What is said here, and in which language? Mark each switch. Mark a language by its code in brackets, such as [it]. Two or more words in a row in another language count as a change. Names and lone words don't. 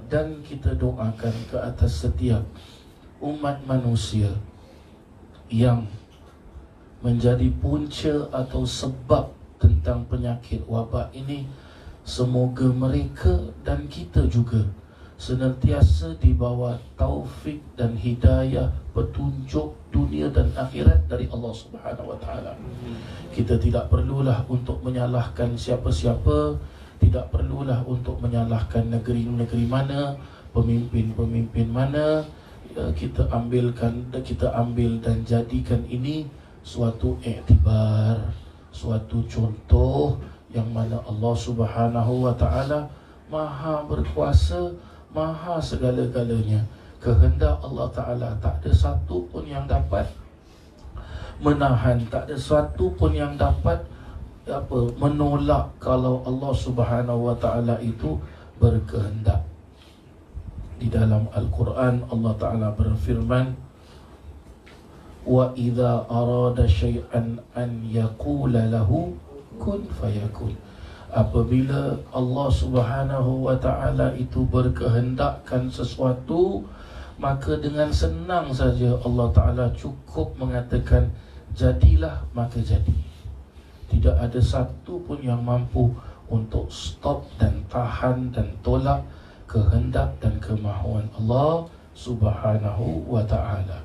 [ms] Dan kita doakan ke atas setiap umat manusia yang menjadi punca atau sebab tentang penyakit wabak ini. Semoga mereka dan kita juga senantiasa di bawah taufik dan hidayah, petunjuk dunia dan akhirat dari Allah [ar] Subhanahu wa ta'ala. [ms] Kita tidak perlulah untuk menyalahkan siapa-siapa, tidak perlulah untuk menyalahkan negeri-negeri mana, pemimpin-pemimpin mana. Kita ambil dan jadikan ini suatu iktibar, suatu contoh yang mana Allah [ar] Subhanahu wa ta'ala [ms] maha berkuasa, maha segala-galanya. Kehendak Allah Ta'ala tak ada satu pun yang dapat menahan, tak ada satu pun yang dapat menolak kalau Allah [ar] Subhanahu wa ta'ala [ms] itu berkehendak. Di dalam Al-Quran Allah Ta'ala berfirman, [ar] wa idza arada syai'an an yaqula lahu kun fayakun. [ms] Apabila Allah [ar] Subhanahu wa ta'ala [ms] itu berkehendakkan sesuatu, maka dengan senang saja Allah Ta'ala cukup mengatakan jadilah, maka jadi. Tidak ada satu pun yang mampu untuk stop dan tahan dan tolak kehendak dan kemahuan Allah [ar] Subhanahu wa ta'ala.